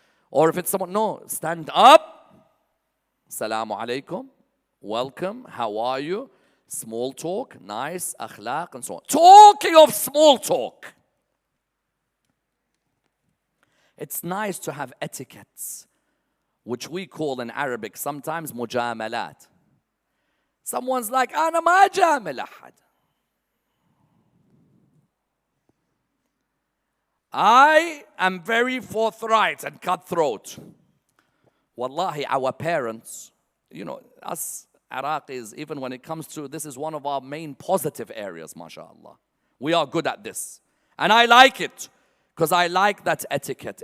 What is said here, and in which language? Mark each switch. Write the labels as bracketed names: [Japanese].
[English] Or if it's someone, no, stand up. Assalamu alaikum, welcome, how are you? Small talk, nice, akhlaq, and so on. Talking of small talk. It's nice to have etiquettes, which we call in Arabic sometimes mujamalat. Someone's like, [Arabic] أنا ما جامل أحد. [English] I am very forthright and cutthroat. Wallahi, our parents, you know, us Iraqis, even when it comes to, this is one of our main positive areas, mashallah. We are good at this. And I like it, because I like that etiquette.